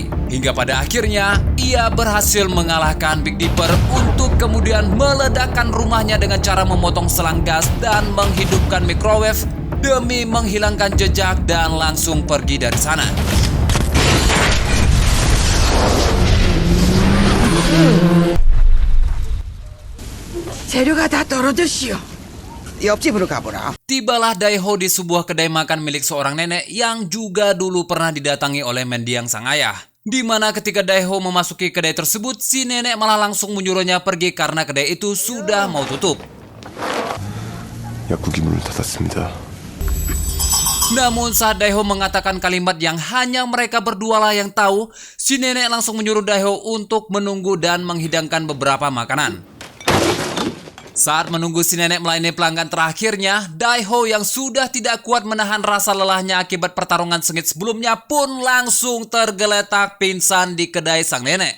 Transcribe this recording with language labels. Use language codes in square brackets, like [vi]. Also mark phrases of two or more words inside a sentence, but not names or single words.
[id] Hingga pada akhirnya, ia berhasil mengalahkan Big Dipper untuk kemudian meledakkan rumahnya dengan cara memotong selang gas dan menghidupkan microwave demi menghilangkan jejak dan langsung pergi dari sana. [ko] 재료가 다 떨어졌시오. 옆집으로 가보라. [id] Tibalah Daeho di sebuah kedai makan milik seorang nenek yang juga dulu pernah didatangi oleh mendiang sang ayah. Di mana ketika Daeho memasuki kedai tersebut, si nenek malah langsung menyuruhnya pergi karena kedai itu sudah mau tutup. [ko] 약국이 문을 닫았습니다. [id] Namun saat Daeho mengatakan kalimat yang hanya mereka berdua lah yang tahu, si nenek langsung menyuruh Daeho untuk menunggu dan menghidangkan beberapa makanan. Saat menunggu si nenek melayani pelanggan terakhirnya, Daeho yang sudah tidak kuat menahan rasa lelahnya akibat pertarungan sengit sebelumnya pun langsung tergeletak pingsan di kedai sang nenek.